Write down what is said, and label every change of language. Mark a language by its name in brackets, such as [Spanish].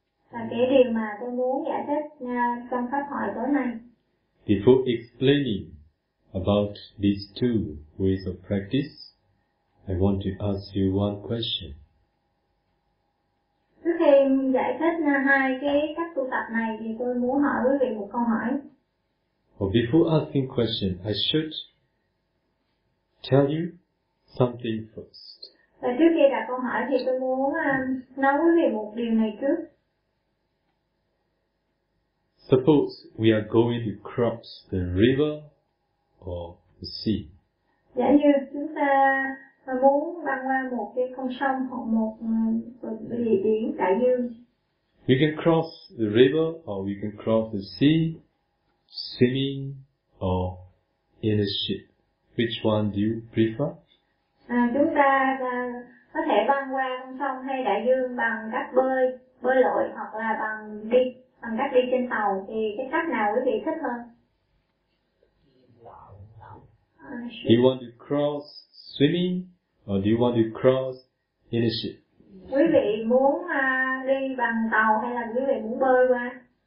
[Vietnamese] Và cái điều mà tôi muốn giải thích trong pháp hội tối nay. [English] Before explaining about these two ways of practice, I want to ask you one question. [Vietnamese] Trước khi giải thích hai cái cách tu tập này thì tôi muốn hỏi quý vị một câu hỏi. [English] Well, before asking question, I should tell you something first. [Vietnamese] Và trước khi đặt câu hỏi thì tôi muốn nói quý vị một điều này trước. [English] Suppose we are going to cross the river or the sea. [Vietnamese] Giả như chúng ta muốn băng qua một cái con sông hoặc một địa biển đại dương. [English] We can cross the river or we can cross the sea swimming or in a ship. Which one do you prefer? [Vietnamese] Chúng ta có thể băng qua con sông hay đại dương bằng cách bơi lội hoặc là bằng cách đi trên tàu, thì cái cách nào quý vị thích hơn? [English] Do you want to cross swimming or do you want to cross in a ship? [Vietnamese] Quý vị muốn đi bằng tàu hay là quý vị muốn bơi qua?